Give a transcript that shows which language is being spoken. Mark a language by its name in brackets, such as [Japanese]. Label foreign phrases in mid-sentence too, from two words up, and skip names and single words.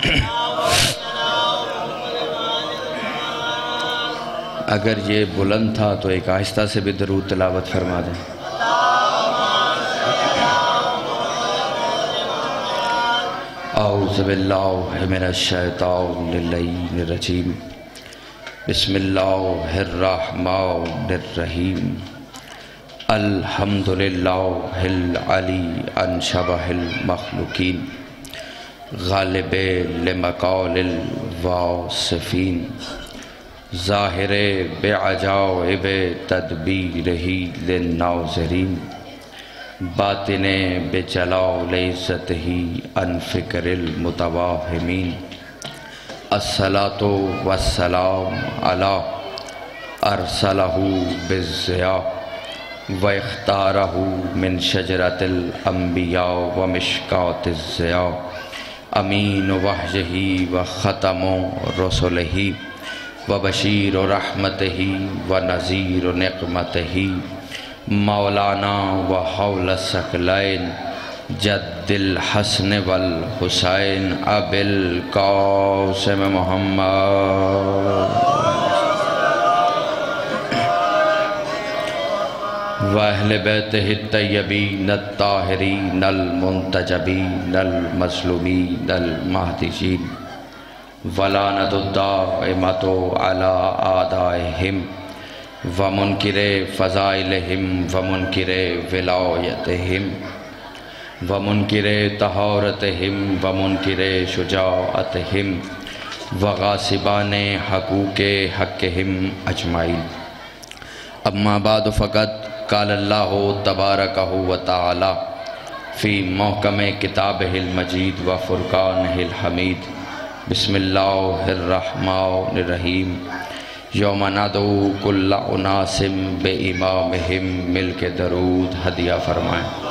[Urdu] اگر یہ بلند تھا تو ایک آہستہ سے بھی درود تلاوت فرما دیں۔ [Arabic] اعوذ باللہ من الشیطان اللعین الرجیم، بسم اللہ الرحمن الرحیم، الحمدللہ العلی عن شبہ المخلوقین، غالب لمقال الواصفین، ظاہر بعجائب تدبیرہ للناظرین، باطن بجلال عزتہ عن فکر المتواہمین، الصلاة والسلام علی ارسلہ بالضیاء و اختارہ من شجرۃ الانبیاء و مشکاۃ الضیاء، امین وحیہ و ختم رسلہ و بشیر رحمتہ و نذیر نقمتہ، مولانا و حول الثقلین جد الحسن والحسین ابی القاسم محمد و اہل بیتہ الطیبین الطاہرین المنتجبین المظلومین المہدیین، ولعنت الدائمۃ علی اعدائہم ومنکر فضائلہم ومنکر ولایتہم ومنکر طہارتہم ومنکر شجاعتہم وغاصبان حقوق حقہم اجمعین۔ اما بعد فقط قال اللہ تبارکہ و تعالی فی محکم کتابہ المجید و فرقانہ الحمید، بسم اللہ الرحمن الرحیم، یوم ندعو کل اناس بامامہم، [Urdu] مل کے درود ہدیہ فرمائیں۔